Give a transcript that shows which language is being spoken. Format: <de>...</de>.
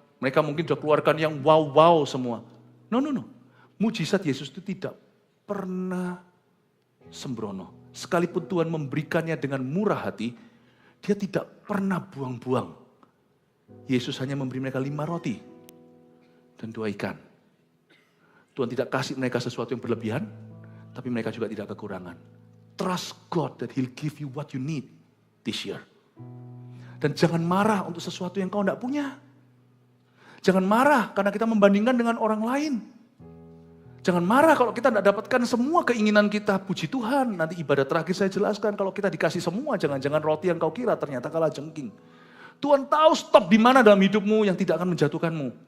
<id>Mereka mungkin sudah keluarkan yang wow-wow semua. No. Mujizat Yesus itu tidak pernah sembrono. Sekalipun Tuhan memberikannya dengan murah hati, dia tidak pernah buang-buang. Yesus hanya memberi mereka 5 roti dan 2 ikan. Tuhan tidak kasih mereka sesuatu yang berlebihan, tapi mereka juga tidak kekurangan.</id> <en>Trust God that He'll give you what you need this year.</en> <id>Dan jangan marah untuk sesuatu yang kau tidak punya. Jangan marah karena kita membandingkan dengan orang lain. Jangan marah kalau kita tidak dapatkan semua keinginan kita. Puji Tuhan, nanti ibadah terakhir saya jelaskan. Kalau kita dikasih semua, jangan-jangan roti yang kau kira ternyata kalah jengking. Tuhan tahu stop di mana dalam hidupmu yang tidak akan menjatuhkanmu.</id>